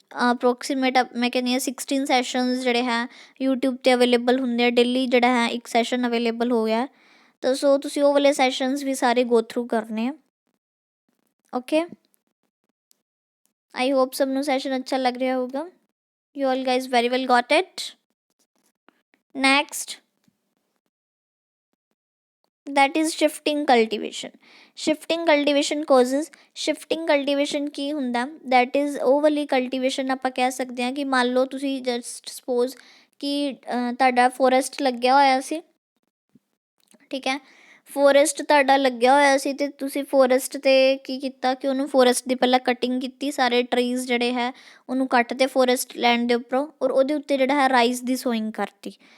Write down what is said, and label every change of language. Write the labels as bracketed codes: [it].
[pa] Approximate ਮੈਂ ਕਹਿੰਦੀ ਹਾਂ 16 ਸੈਸ਼ਨਸ ਜਿਹੜੇ ਹੈ YouTube 'ਤੇ ਅਵੇਲੇਬਲ ਹੁੰਦੇ ਆ। ਡੇਲੀ ਜਿਹੜਾ ਹੈ ਇੱਕ ਸੈਸ਼ਨ ਅਵੇਲੇਬਲ ਹੋ ਗਿਆ। ਤਾਂ ਸੋ ਤੁਸੀਂ ਉਹ ਵਾਲੇ ਸੈਸ਼ਨਸ ਵੀ ਸਾਰੇ ਗੋ ਥਰੂ ਕਰਨੇ ਆ। ਓਕੇ, ਆਈ ਹੋਪ ਸਭ ਨੂੰ ਸੈਸ਼ਨ ਅੱਛਾ ਲੱਗ ਰਿਹਾ ਹੋਊਗਾ। [en] You all guys very well got it. Next, that is shifting cultivation। shifting cultivation causes, shifting cultivation [pa] ਕੀ ਹੁੰਦਾ? that is ਉਹ ਵਾਲੀ cultivation ਆਪਾਂ ਕਹਿ ਸਕਦੇ ਹਾਂ ਕਿ ਮੰਨ ਲਓ ਤੁਸੀਂ ਜਸਟ ਸਪੋਜ਼ ਕਿ ਤੁਹਾਡਾ ਫੋਰੈਸਟ ਲੱਗਿਆ ਹੋਇਆ ਸੀ, ਠੀਕ ਹੈ। ਫੋਰੈਸਟ ਤੁਹਾਡਾ ਲੱਗਿਆ ਹੋਇਆ ਸੀ ਅਤੇ ਤੁਸੀਂ ਫੋਰੈਸਟ 'ਤੇ ਕੀ ਕੀਤਾ ਕਿ ਉਹਨੂੰ ਫੋਰੈਸਟ ਦੀ ਪਹਿਲਾਂ ਕਟਿੰਗ ਕੀਤੀ, ਸਾਰੇ ਟਰੀਜ਼ ਜਿਹੜੇ ਹੈ ਉਹਨੂੰ ਕੱਟ ਤੇ ਫੋਰੈਸਟ ਲੈਂਡ ਦੇ ਉੱਪਰੋਂ, ਔਰ ਉਹਦੇ ਉੱਤੇ ਜਿਹੜਾ ਹੈ ਰਾਈਸ ਦੀ ਸੋਇੰਗ ਕਰਤੀ।